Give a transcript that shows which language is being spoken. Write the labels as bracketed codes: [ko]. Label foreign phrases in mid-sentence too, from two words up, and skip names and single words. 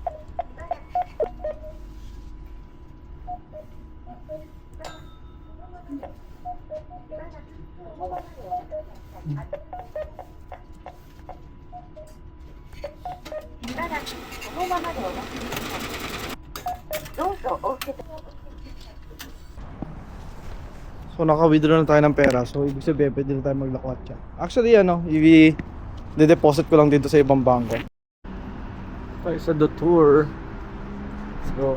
[ja] しばらくそのままでお待ちください。どうぞお受け取り。 [tl] So naka-withdraw na tayo ng pera. So ibig sabihin pwede na tayo maglakwat siya. Actually ano, i-deposit ko lang dito sa ibang bangko. Tayo sa The Tour. [en] Let's go.